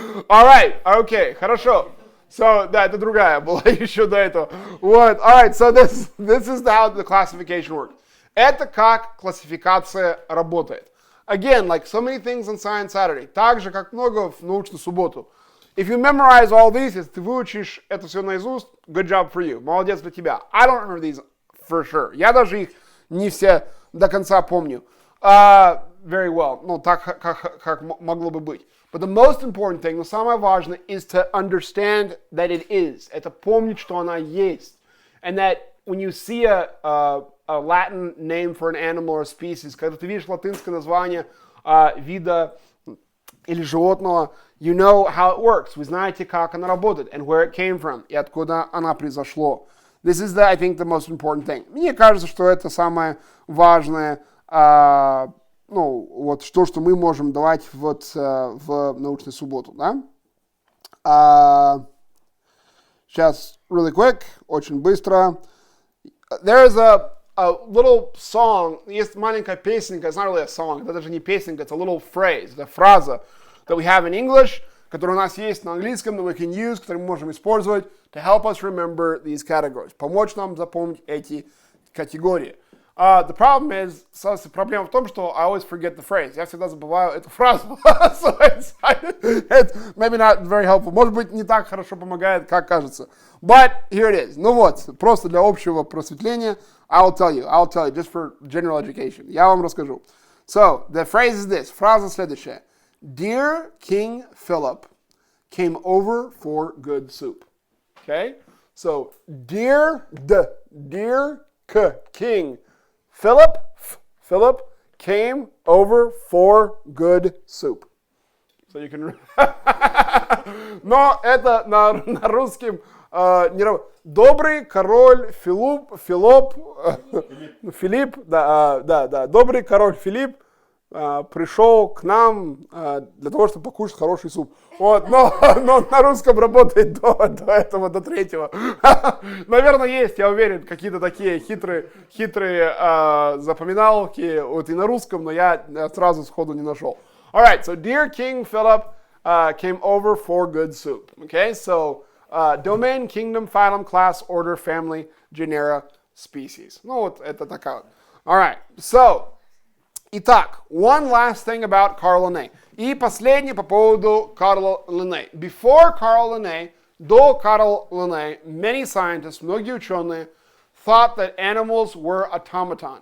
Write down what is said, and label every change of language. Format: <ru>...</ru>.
<en>All right, okay,</en> <ru>хорошо. So, да, это другая была еще до этого.</ru> <en>Вот, all right, so this is how the classification works.</en> <ru>Это как классификация работает.</ru> <en>Again, like so many things on Science Saturday,</en> <ru>так же, как много в научную субботу.</ru> <en>If you memorize all these,</en> <ru>если ты выучишь это все наизусть,</ru> <en>good job for you.</en> <ru>Молодец для тебя.</ru> <en>I don't remember these for sure.</en> <ru>Я даже их не все до конца помню.</ru> <en>Very well.</en> <ru>Ну, так, как могло бы быть.</ru> <en>But the most important thing,</en> <ru>но самое важное,</ru> <en>is to understand that it is.</en> <ru>Это помнить, что она есть.</ru> <en>And that when you see a Latin name for an animal or species,</en> <ru>когда ты видишь латинское название вида или животного,</ru> <en>you know how it works.</en> <ru>Вы знаете, как она работает,</ru> <en>and where it came from,</en> <ru>и откуда она произошло.</ru> <en>This is, I think, the most important thing.</en> <ru>Мне кажется, что это самое важное, ну, вот то, что мы можем давать вот в научную субботу, да? Сейчас,</ru> <en>really quick,</en> <ru>очень быстро.</ru> <en>There is a little song,</en> <ru>есть маленькая песенка,</ru> <en>it's not really a song,</en> <ru>это даже не песенка,</ru> <en>it's a little phrase,</en> <ru>это фраза</ru> <en>that we have in English,</en> <ru>которые у нас есть на английском,</ru> <en>that we can use,</en> <ru>которые мы можем использовать</ru> <en>to help us remember these categories.</en> <ru>Помочь нам запомнить эти категории.</ru> <en>The problem is,</en> <ru>проблема в том, что</ru> <en>I always forget the phrase.</en> <ru>Я всегда забываю эту фразу.</ru> <en>So it's maybe not very helpful.</en> <ru>Может быть, не так хорошо помогает, как кажется.</ru> <en>But here it is.</en> <ru>Ну вот, просто для общего просветления,</ru> <en>I'll tell you, just for general education.</en> <ru>Я вам расскажу.</ru> <en>So, the phrase is this.</en> <ru>Фраза следующая.</ru> <en>Dear King Philip came over for good soup. Okay? So, dear King Philip came over for good soup. So you can...</en> <ru>Но это на русском... Добрый король Филипп, добрый король Филипп пришел к нам для того, чтобы покушать хороший суп. Вот, но на русском работает до этого, до третьего. Наверное, есть, я уверен, какие-то такие хитрые запоминалки вот и на русском, но я сразу сходу не нашел.</ru> <en>All right, so dear King Philip came over for good soup. Okay, so domain, kingdom, phylum, class, order, family, genera, species.</en> <ru>Ну вот это такая вот.</ru> <en>All right, so итак, one last thing about Carl Linné.</en> <ru>И последний по поводу Карла Линней.</ru> <en>Before Carl Linné,</en> <ru>до Карла Линней,</ru> <en>many scientists,</en> <ru>многие ученые,</ru> <en>thought that animals were automaton.</en>